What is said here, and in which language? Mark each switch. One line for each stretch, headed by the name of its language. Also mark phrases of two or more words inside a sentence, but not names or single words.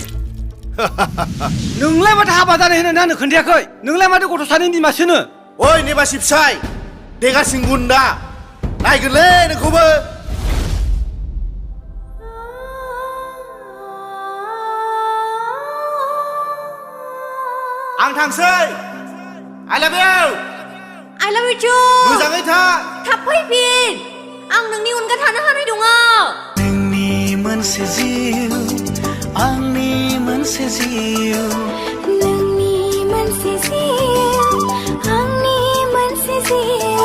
Bodo: नोंलाय माथो हाबा जानाय होनो आंनो खोन्थायाखै? नोंलाय माथो गथ' सानैनि बिमासोनो? ओइ नेबासि फिसाय, देगा सिंगुन्दा नायगोनलै नोंखौबो। आं थांसै।
English: I love you टु।
Bodo: मोजाङै था। थाब फैफिन। आं नोंनि अनगा थानो हानाय नङा। नोंनि मोनसे जिउ आंनि मोनसे जिउ नोंनि मोनसे जिउ आंनि मोनसे जिउ